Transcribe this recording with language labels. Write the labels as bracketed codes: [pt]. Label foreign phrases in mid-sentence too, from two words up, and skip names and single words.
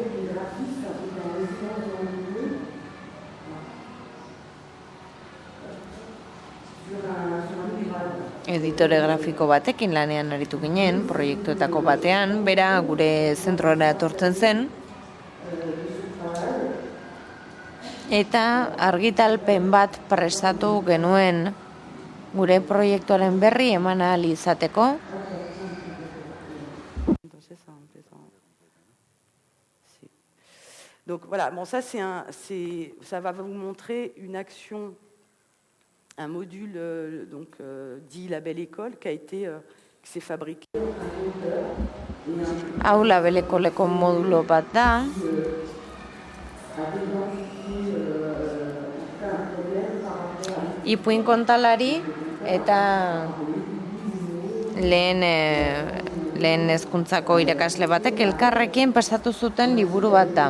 [eu] Editore grafiko batekin lanean aritu ginen, proiektuetako batean, bera gure zentroara etortzen zen, eta argitalpen bat prestatu genuen gure proiektuaren berri eman ahal izateko. [fr] Donc voilà, bon, ça, ça va vous montrer une action, un module dit La Belle École qui s'est fabriqué. [eu] Hau La Belle Écoleko modulo bat da. Ipuin kontalari eta lehen hezkuntzako irakasle batek elkarrekin pasatu zuten liburu bat da.